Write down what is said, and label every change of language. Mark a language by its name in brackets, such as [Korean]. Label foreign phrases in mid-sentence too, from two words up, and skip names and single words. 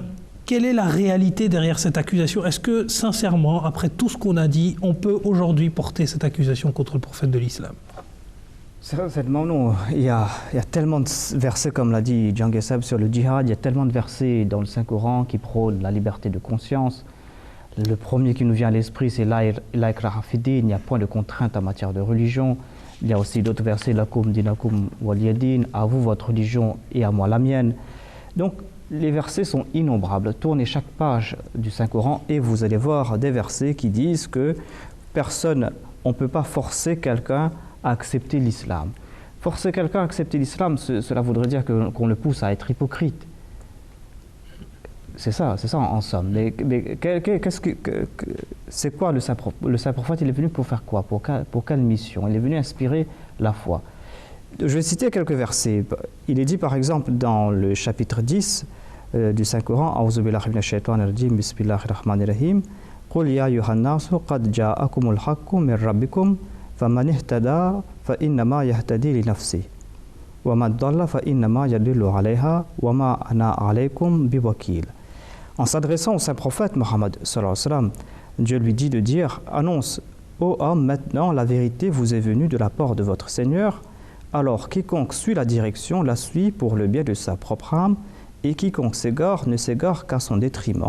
[French] Quelle est la réalité derrière cette accusation? Est-ce que, sincèrement, après tout ce qu'on a dit, on peut aujourd'hui porter cette accusation contre le prophète de l'islam? Certainement non. Il y a tellement de versets, comme l'a dit Djang Seb sur le djihad, il y a tellement de versets dans le Saint-Coran qui prônent la liberté de conscience. Le premier qui nous vient à l'esprit, c'est [Arabic] لا إكراه في الدين, [French] il n'y a point de contrainte en matière de religion. Il y a aussi d'autres versets, [Arabic] لكم دينكم ولي دين, [French] à vous votre religion et à moi la mienne. Donc, les versets sont innombrables. Tournez chaque page du Saint-Coran et vous allez voir des versets qui disent que on ne peut pas forcer quelqu'un à accepter l'islam. Forcer quelqu'un à accepter l'islam, cela voudrait dire qu'on le pousse à être hypocrite. C'est ça en somme. Mais c'est quoi le Saint Prophète? Il est venu pour faire quoi? Pour quelle mission? Il est venu inspirer la foi. Je vais citer quelques versets. Il est dit par exemple dans le chapitre 10 du Saint-Coran, [Arabic] أعوذ بالله من الشيطان الرجيم، بسم الله الرحمن الرحيم, قل يا أيها الناس قد جاءكم الحق من ربكم فمن اهتدى فإنما يهتدي لنفسه ومن ضل فإنما يضل عليها وما أنا عليكم بوكيل. [French] En s'adressant au Saint-Prophète Mohammed [Arabic] صلى الله عليه وسلم, [French] Dieu lui dit de dire: annonce, ô homme, maintenant la vérité vous est venue de la part de votre Seigneur. Alors, quiconque suit la direction la suit pour le bien de sa propre âme, et quiconque s'égare ne s'égare qu'à son détriment.